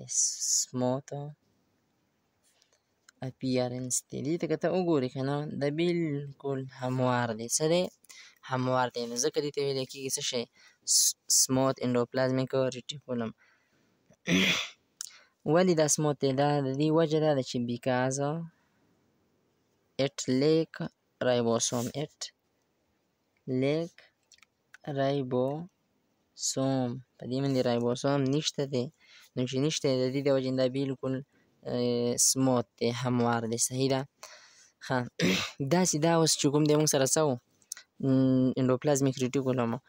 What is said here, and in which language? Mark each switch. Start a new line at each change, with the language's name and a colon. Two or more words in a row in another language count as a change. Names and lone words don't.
English: smooth appearance دی.
Pashto: دې ته که ته وګورې که نه د بلکل هموار دی. څه دی؟ هموار دی. نو ځکه دې ته ویلی کېږي څه شی؟
English: smooth endoplasmic reticulum.
Pashto: ولې دا سموت دی؟ دا د دې وجه دا ده چې
English: because it lack ribosome.
Pashto: په دې باندې رایبوسوم نشته دی. نو چې نشته دی د دې د وجې دا بلکل سموت دی، هموار دی. صحیح ده. ښه داسې دا اوس چې کوم دی مونږ سره څه و
English: endoplasmic reticulum
Pashto: و.